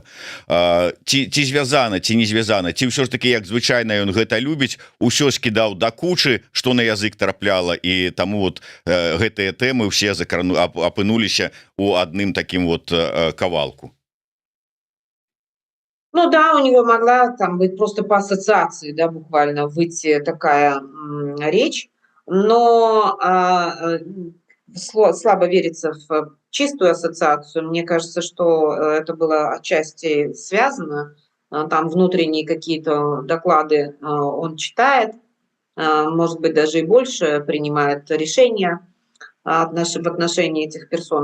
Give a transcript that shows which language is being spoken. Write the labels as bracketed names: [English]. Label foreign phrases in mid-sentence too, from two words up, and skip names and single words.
[Belarusian] Ці звязана, ці не звязана, ці ўсё ж таки, як звычайна ён гэта любіць, усё скідаў да кучы, што на язык трапляла, і таму вот гэтыя тэмы ўсе апынуліся у адным такім вот кавалку. [Russian] Ну да, у него могла там быть просто по ассоциации, да, буквально выйти такая речь, но слабо верится в чистую ассоциацию. Мне кажется, что это было отчасти связано. Там внутренние какие-то доклады он читает, может быть, даже и больше принимает решения в отношении этих персон.